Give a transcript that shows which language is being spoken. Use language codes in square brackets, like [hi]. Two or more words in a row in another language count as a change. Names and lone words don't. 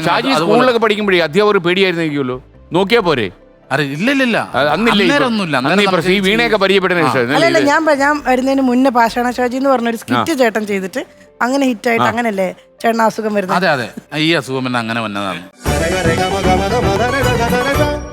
[ml] ഷാജി സ്കൂളിലൊക്കെ പഠിക്കുമ്പോഴേ അധ്യാപകർ പേടിയായിരുന്നിരിക്കുമല്ലോ നോക്കിയാ പോരെ ഇല്ല അന്നില്ലേ ഒന്നുമില്ല. അന്ന് ഈ പ്രശ്നം ഈ വീണയൊക്കെ പരിചയപ്പെട്ടതിന് ശേഷം അല്ലല്ല, ഞാൻ വരുന്നതിന് മുന്നേ പാഷാണ ഷാജി എന്ന് പറഞ്ഞൊരു സ്കിറ്റ് ചേട്ടൻ ചെയ്തിട്ട് അങ്ങനെ ഹിറ്റായിട്ട് അങ്ങനല്ലേ ചേട്ടൻ അസുഖം വരുന്നത്. അതെ ഈ അസുഖം പിന്നെ അങ്ങനെ വന്നതാണ്. Rega, rega, maga, maga, maga, rega, rega, rega.